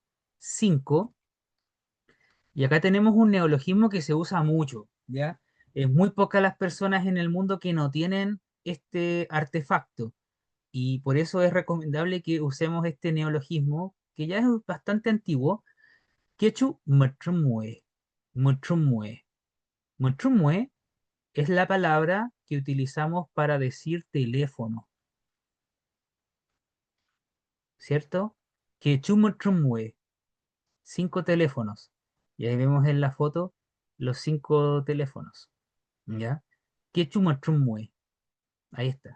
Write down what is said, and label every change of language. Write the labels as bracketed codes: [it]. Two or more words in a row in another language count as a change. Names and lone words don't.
[es] 5. Y acá tenemos un neologismo que se usa mucho, ¿ya? Es muy pocas las personas en el mundo que no tienen este artefacto. Y por eso es recomendable que usemos este neologismo, que ya es bastante antiguo. [arn] Quechu mutrumue. Mutrumue. [es] Mutrumue es la palabra que utilizamos para decir teléfono, ¿cierto? [arn] Quechu mutrumue. 5 teléfonos. [es] Y ahí vemos en la foto los 5 teléfonos. ¿Ya? [arn] Quechu mutrumue. [es] Ahí está.